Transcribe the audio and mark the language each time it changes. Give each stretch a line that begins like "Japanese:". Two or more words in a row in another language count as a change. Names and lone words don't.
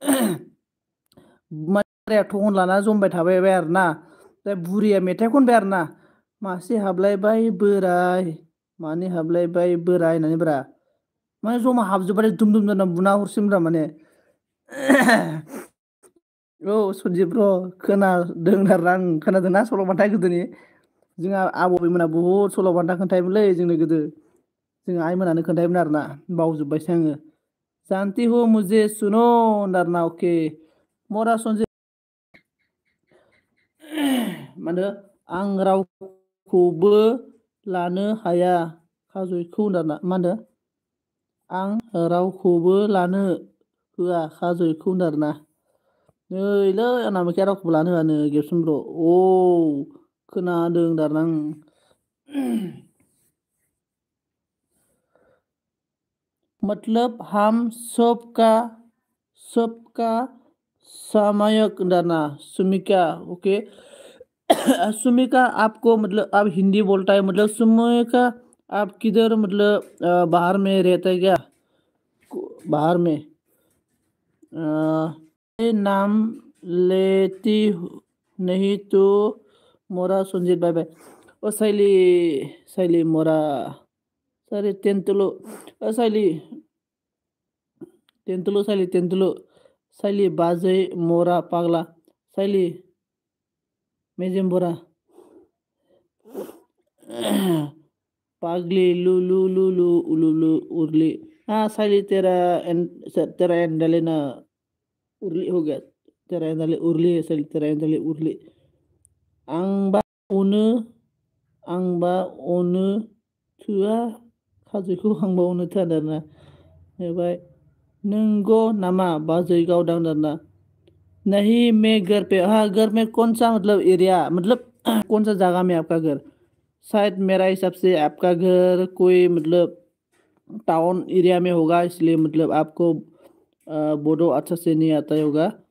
Bodo: बोराया थगन लाना जमबाय थाबाय आरोना ओमफ्राय बुरिया मेथाइ खनबाय आरोना मासे हाबलायबाय बोराय मानै हाबलायबाय बोराय होननानै ब्रा माने जमा हाबजोबबाथाय दुम दुम दाम बुना हरसिगोनब्रा माने औ सन्जिब ब्र खोनादों आरोना आं खोनादोंना सल'बाथा गोदोनि जोंहा आबौ आबैमोना बहुद सल'बाथा खोन्थायोमोनलै जोंनो गोदो जोंहा आइमोनानो खोन्थायोमोन आरोना बावजोब्बायसो आङो
Hindi: जानती हो मुझे सुनो
Bodo: आरोना अके मरा सन्जिब मा होनो आं रावखौबो लानो हाया खाजयखौ आरोना मा होनो आं रावखौबो लानो होआ खाजयखौ आरोना नैलै आंना मोखिया रावखौबो लानो होआनो गेबसोन ब्र खोनादों आरोना आं
Hindi: मतलब हम सबका सामायक डाना सुमिका ओके सुमिका आपको मतलब आप हिंदी बोलता है मतलब सुमिका आप किधर मतलब बाहर में रहता है क्या बाहर में नाम लेती नहीं तो मोरा सन्जित बाय बाय ओ साइली मोरा सारी तेंतुलो साइली बाजै मोरा पागला साइली मेजेम बोरा पागली लू लू लू लू उलू लू उर्ली हाँ साइली तेरा एंडलेना उर्ली हो गया तेरा एंडले उर्ली है साइली तेरा एंडले उर्ली आंबा
Bodo: अनो थोआ खाजोखौ आंबा अनो थोआ आरोना ओमफ्राय नंगौ नामा बाजै गावदां आरोना
Hindi: नहीं मैं घर पे हाँ घर में कौन सा मतलब एरिया मतलब कौन सा जगह में आपका घर शायद मेरा हिसाब से आपका घर कोई मतलब टाउन एरिया में होगा इसलिए मतलब आपको बोडो अच्छा से नहीं आता होगा